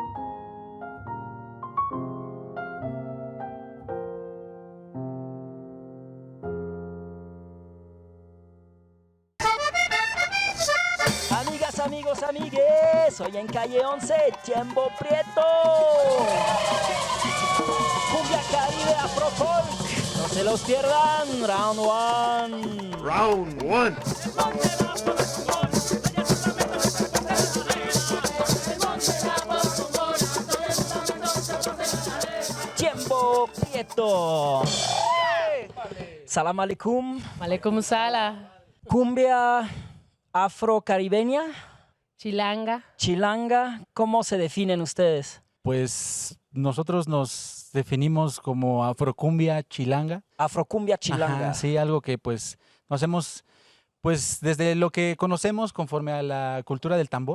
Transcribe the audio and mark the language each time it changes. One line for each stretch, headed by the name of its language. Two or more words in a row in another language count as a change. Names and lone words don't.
Spanish: Amigos, amigues, hoy en Calle 11, Chembo Prieto. Cumbia Caribe Afro Folk, no se los pierdan,
English: round one. Round one. Chembo Prieto.
Arabic: سلام عليكم. عليكم سلام.
Spanish: Cumbia afro-caribeña. Chilanga, ¿cómo se definen ustedes? Pues nosotros nos definimos como afrocumbia chilanga. Afrocumbia chilanga. Ajá, sí, algo que pues nos hemos, pues desde lo que conocemos conforme a la cultura del tambor,